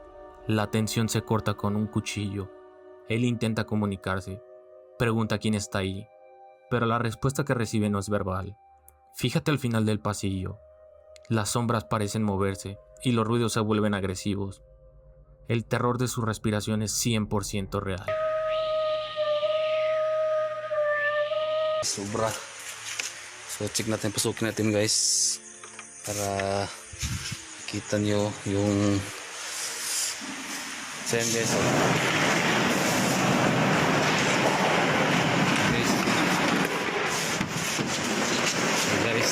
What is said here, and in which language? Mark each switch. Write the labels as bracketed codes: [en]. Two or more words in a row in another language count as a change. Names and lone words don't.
[es] La tensión se corta con un cuchillo. Él intenta comunicarse, pregunta quién está ahí, pero la respuesta que recibe no es verbal. Fíjate al final del pasillo. Las sombras parecen moverse y los ruidos se vuelven agresivos. El terror de su respiración es 100% real. [tl] Sobra. So check natin, pasukin natin guys para kita nyo yung so yan guys, guys.